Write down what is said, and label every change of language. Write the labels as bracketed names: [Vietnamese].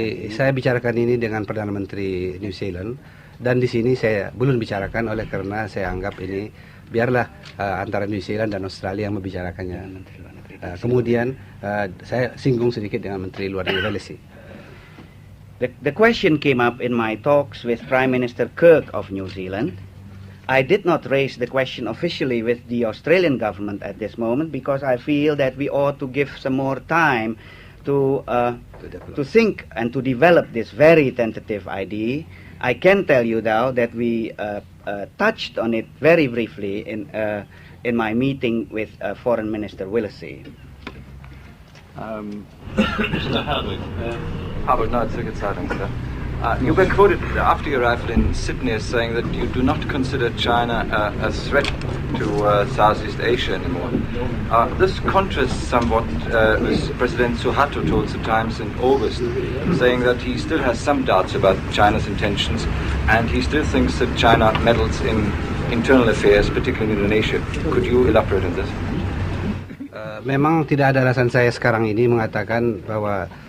[Indonesian] Saya bicarakan ini dengan Perdana Menteri New Zealand, dan di sini saya belum bicarakan oleh karena saya anggap ini biarlah antara New Zealand dan Australia yang membicarakannya. Kemudian saya singgung sedikit dengan Menteri Luar Negeri Wellesley. [English] The question came up in my talks with Prime Minister Kirk of New Zealand. I did not raise the question officially with the Australian government at this moment because I feel that we ought to give some more time to think and to develop this very tentative idea. I can tell you though that we touched on it very briefly in my meeting with Foreign Minister Wellesley. Mr. Hardwick. Howard Knight, Circuit Siding, sir. You were quoted after your arrival in Sydney as saying that you do not consider China a threat to Southeast Asia anymore. This contrasts somewhat with President Suharto told the Times in August, saying that he still has some doubts about China's intentions and he still thinks that China meddles in internal affairs, particularly in Indonesia. Could you elaborate on this? [Indonesian] Memang tidak ada alasan saya sekarang ini mengatakan bahwa